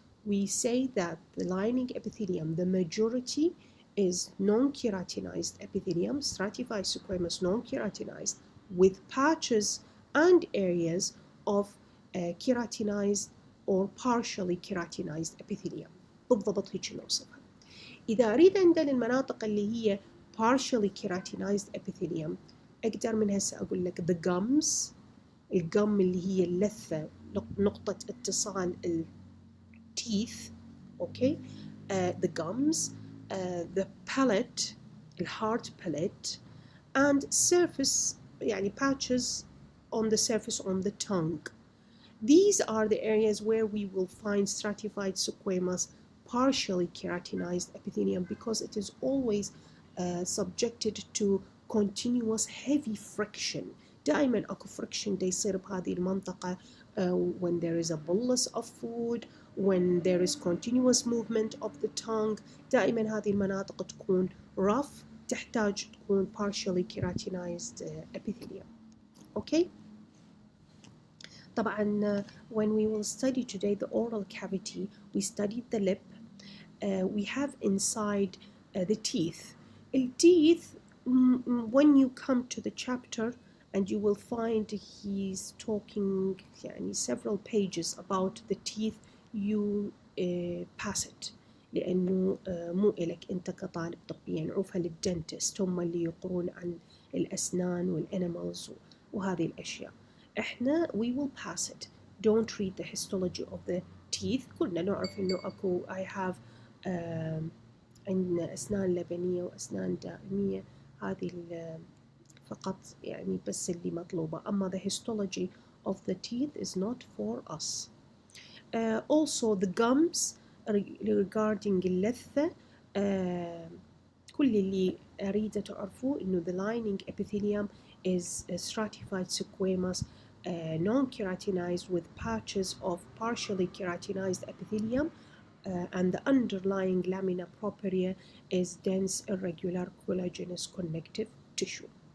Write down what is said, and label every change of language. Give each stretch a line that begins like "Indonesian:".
English: We say that the lining epithelium, the majority is non-keratinized epithelium, stratified squamous non-keratinized, with patches and areas of keratinized or partially keratinized epithelium.
Arabic: بالضبط هيك نوصفها. إذا أريد عندنا المناطق اللي هي partially keratinized epithelium، أقدر من هسه أقول لك the gums، الجم اللي هي اللثة نقطة اتصال teeth.
English: Okay, the gums, the palate، hard palate، and surface
Arabic: يعني
English: patches on the surface on the tongue. These are the areas where we will find stratified squamous partially keratinized epithelium, because it is always subjected to continuous heavy friction.
Arabic: دائما اكو friction دا يصير بهذه المنطقة
English: when there is a bolus of food, when there is continuous movement of the tongue.
Arabic: دائما هذه المناطق تكون rough، تحتاج تكون partially keratinized epithelium.
English: Okay.
Arabic: طبعا
English: when we will study today the oral cavity, we studied the lip, we have inside the teeth. The teeth, when you come to the chapter and you will find he's talking
Arabic: يعني
English: several pages about the teeth, you pass it،
Arabic: لأنه مو إلك أنت كطالب طبي، يعني عوفها للدنتست، هم اللي يقرون عن الأسنان والأنيمالز وهذه الأشياء. إحنا
English: we will pass it. Don't read the histology of the teeth.
Arabic: كلنا نعرف إنه أكو
English: I have
Arabic: عندنا أسنان لبنية وأسنان دائمية، هذه فقط يعني بس اللي مطلوبة. أما
English: the histology of the teeth is not for us. Also the gums regarding اللثة،
Arabic: كل اللي أريده تعرفوه إنه
English: the lining epithelium is stratified squamous non-keratinized with patches of partially keratinized epithelium, and the underlying lamina propria is dense irregular collagenous connective tissue.